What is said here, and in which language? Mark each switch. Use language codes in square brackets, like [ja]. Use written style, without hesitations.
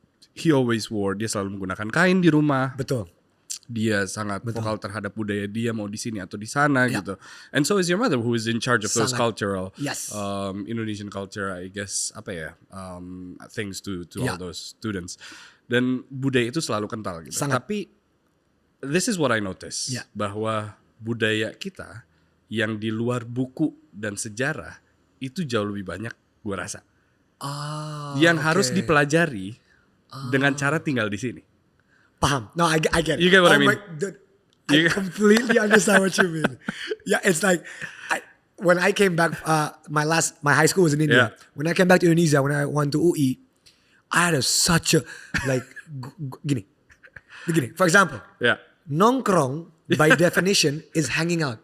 [en] He always wore, [id] dia selalu menggunakan kain di rumah. Betul. Dia sangat vokal terhadap budaya dia, mau di sini atau di sana gitu. [en] And so is your mother, who is in charge of those cultural Indonesian culture, I guess, things to all those students. [id] Dan budaya itu selalu kental gitu. Tapi [en] this is what I notice, [id] bahwa budaya kita yang di luar buku dan sejarah itu jauh lebih banyak, gue rasa. Yang harus dipelajari dengan cara tinggal di sini. Paham. [en] No, I get it. You get what I mean? I completely understand what you mean. Yeah, it's like when I came back, my high school was in India. Yeah. When I came back to Indonesia, when I went to UI, I had such a like gini. For example, nongkrong by definition is hanging out.